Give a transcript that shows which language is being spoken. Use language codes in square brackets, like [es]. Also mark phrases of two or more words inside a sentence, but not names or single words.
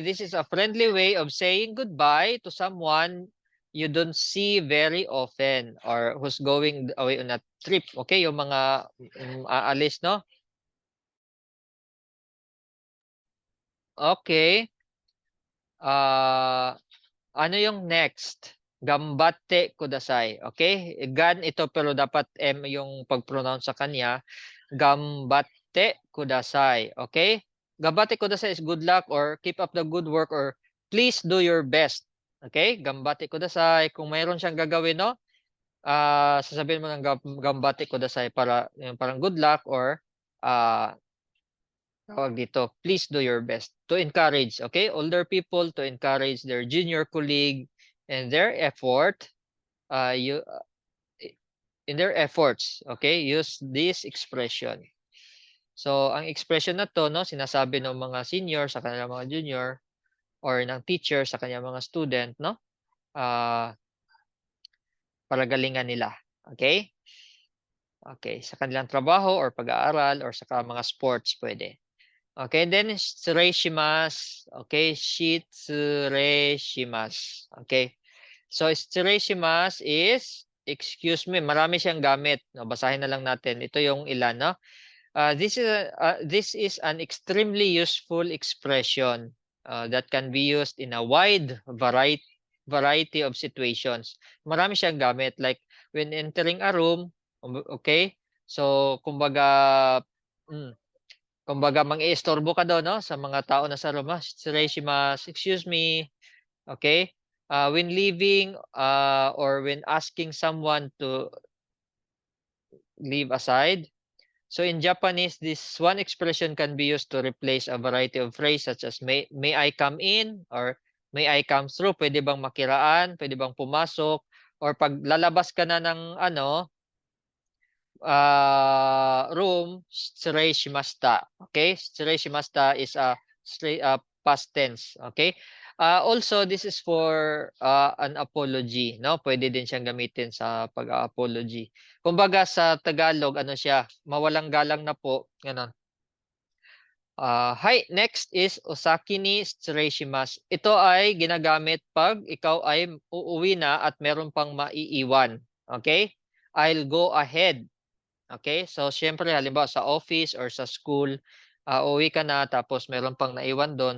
[en] This is a friendly way of saying goodbye to someone you don't see very often or who's going away on a trip. [tl] Okay? Yung mga aalis, no? Okay. Ano yung next? [ja] Gambatte kudasai. [en] Okay? [tl] Gan ito pero dapat M yung pag-pronounce sa kanya. [ja] Gambatte kudasai. [en] Okay? [ja] Gambatte kudasai [en] is good luck or keep up the good work or please do your best. Okay? [ja] Gambatte kudasai. [tl] Kung mayroon siyang gagawin, no? Sasabihin mo ng [ja] gambatte kudasai [tl] para yung parang [en] good luck [tl] or tawag dito, [en] please do your best to encourage, okay? Older people to encourage their junior colleague and their effort, in their efforts, okay? Use this expression. So, [tl] ang expression na to, no, sinasabi ng mga senior sa kanilang mga junior or ng teacher sa kanilang mga student, no? Para galingan nila, okay? Okay, sa kanilang trabaho or pag-aaral or sa mga sports pwede. [en] Okay, then shireshimasu. [ja] Okay, shitsureshimasu. Okay. [en] So shireshimasu is excuse me, [tl] marami siyang gamit. No, basahin na lang natin. Ito yung ilan, no? [en] This is an extremely useful expression that can be used in a wide variety of situations. [tl] Marami siyang gamit [en] like when entering a room, okay? [tl] So kumbaga Kumbaga, mang-iistorbo ka doon, no? Sa mga tao na sa room, [ja] "Shitsureishimasu, [en] excuse me." Okay? When leaving or when asking someone to leave aside. So in Japanese, this one expression can be used to replace a variety of phrases such as may I come in or may I come through. [tl] Pwede bang makiraan? Pwede bang pumasok? Or pag lalabas ka na ng room, [ja] shitsurei shimashita. Okay? Shitsurei shimashita [en] is a past tense. Okay? Also, this is for an apology. [tl] No? Pwede din siyang gamitin sa pag-apology. Kumbaga sa Tagalog, ano siya? Mawalang galang na po. Ganon. [en] Hi, next is [ja] Osaki ni shitsurei shimasu. [tl] Ito ay ginagamit pag ikaw ay uuwi na at meron pang maiiwan. [en] Okay? I'll go ahead. Okay? So, [tl] syempre, halimbawa sa office or sa school, uwi ka na tapos meron pang naiwan doon.